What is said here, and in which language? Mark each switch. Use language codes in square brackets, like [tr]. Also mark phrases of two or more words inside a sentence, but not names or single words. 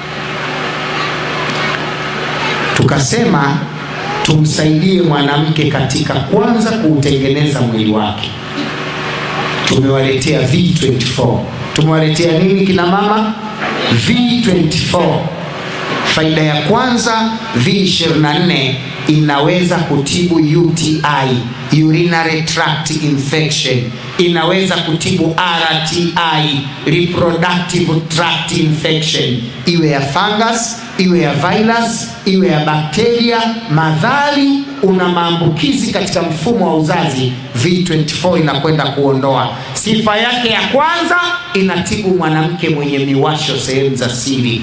[sw] Tukasema tumsaidie mwanamke katika kwanza kuutengeneza mwili wake. Tumewaletea V24. Tumewaletea nini kina mama? V24. Faida ya kwanza, V24 inaweza kutibu UTI, [en] urinary tract infection, [sw] inaweza kutibu RTI, [en] reproductive tract infection, [sw] iwe ya fungus, iwe ya virus, iwe ya bakteria, madhali una maambukizi katika mfumo wa uzazi, V24 inakwenda kuondoa. Sifa yake ya kwanza, inatibu mwanamke mwenye miwasho sehemu za siri.